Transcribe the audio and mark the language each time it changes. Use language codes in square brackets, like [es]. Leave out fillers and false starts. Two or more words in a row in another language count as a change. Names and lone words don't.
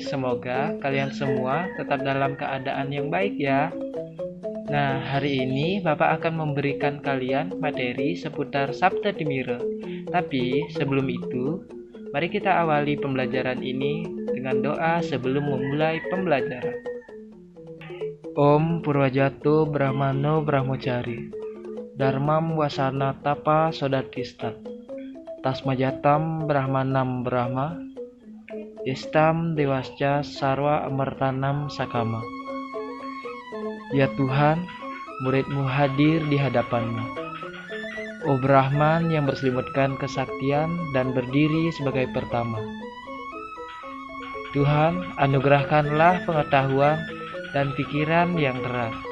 [id] Semoga kalian semua tetap dalam keadaan yang baik ya. Nah, hari ini Bapak akan memberikan kalian materi seputar Sabda Timira. Tapi sebelum itu, mari kita awali pembelajaran ini dengan doa sebelum memulai pembelajaran. [sa] ॐ पूर्वजातो ब्राह्मणो ब्रह्मचारी धर्मं वसान तप सोदतिष्ठत् तस्माज्जातं ब्राह्मणं ब्रह्म इष्टं देवाश्च सर्व अमर्तानं सकम. [id] Ya Tuhan, muridmu hadir di hadapanmu. O Brahman yang berselimutkan kesaktian dan berdiri sebagai pertama. Tuhan, anugerahkanlah pengetahuan dan pikiran yang terang.